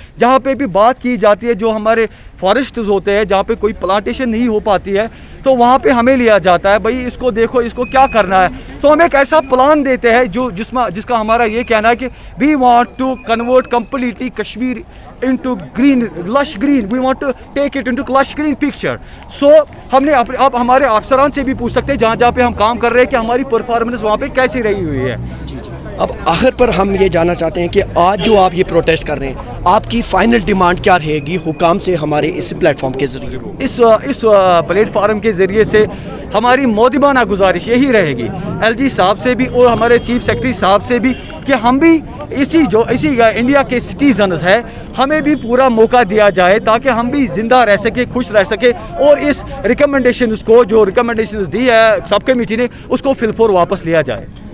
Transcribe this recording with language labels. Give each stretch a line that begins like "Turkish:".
Urdu: جہاں پہ بھی بات کی جاتی ہے جو ہمارے فارسٹز ہوتے ہیں، جہاں پہ کوئی پلانٹیشن نہیں ہو پاتی ہے تو وہاں پہ ہمیں لیا جاتا ہے بھائی اس کو دیکھو، اس کو کیا کرنا ہے. تو ہم ایک ایسا پلان دیتے ہیں جس کا ہمارا یہ کہنا ہے کہ
English: we want to convert completely Kashmir into green, lush green. We want to take it into lush green picture. So
Urdu: ہم نے آپ ہمارے افسران سے بھی پوچھ سکتے ہیں جہاں پہ ہم کام کر رہے ہیں کہ ہماری پرفارمنس وہاں پہ کیسی رہی ہوئی ہے. اب آخر پر ہم یہ جاننا چاہتے ہیں کہ آج جو آپ یہ پروٹیسٹ کر رہے ہیں آپ کی فائنل ڈیمانڈ کیا رہے گی حکام سے ہمارے اس پلیٹ فارم کے ذریعے؟ اس پلیٹ فارم کے ذریعے سے ہماری مودبانہ گزارش یہی رہے گی LG صاحب سے بھی اور ہمارے چیف سیکرٹری صاحب سے بھی کہ ہم بھی اسی انڈیا کے سٹیزنز ہیں، ہمیں بھی پورا موقع دیا جائے تاکہ ہم بھی زندہ رہ سکے، خوش رہ سکے اور اس ریکمنڈیشنز کو جو ریکمنڈیشنز دی ہے سب کمیٹی نے اس کو فل فور واپس لیا جائے.